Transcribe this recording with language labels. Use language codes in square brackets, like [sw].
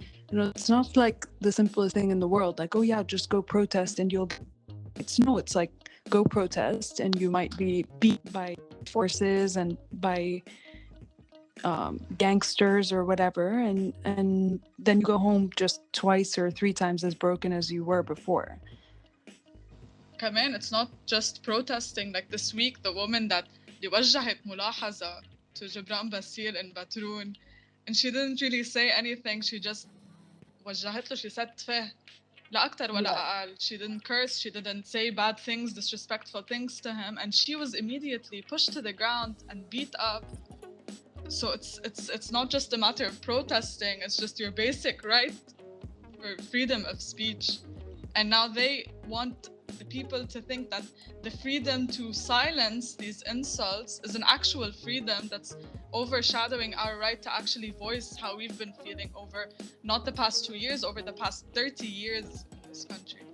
[en] It's not like the simplest thing in the world. Like, oh yeah, just go protest and you'll, it's like go protest and you might be beat by forces and by gangsters or whatever, and then you go home just twice or 3 times as broken as you were before. [ar] كمان [en] it's not just protesting. Like this week, the woman that [ar] وجهت ملاحظة [en] to Gebran Bassil in Batroun, and she didn't really say anything. She just [ar] وجهت له. [en] She said [ar] تفاه لا أكتر ولا أقل. [en] She didn't curse. She didn't say bad things, disrespectful things to him, and she was immediately pushed to the ground and beat up. So it's not just a matter of protesting. It's just your basic right for freedom of speech. And now they want the people to think that the freedom to silence these insults is an actual freedom that's overshadowing our right to actually voice how we've been feeling over not the past 2 years, over the past 30 years in this country.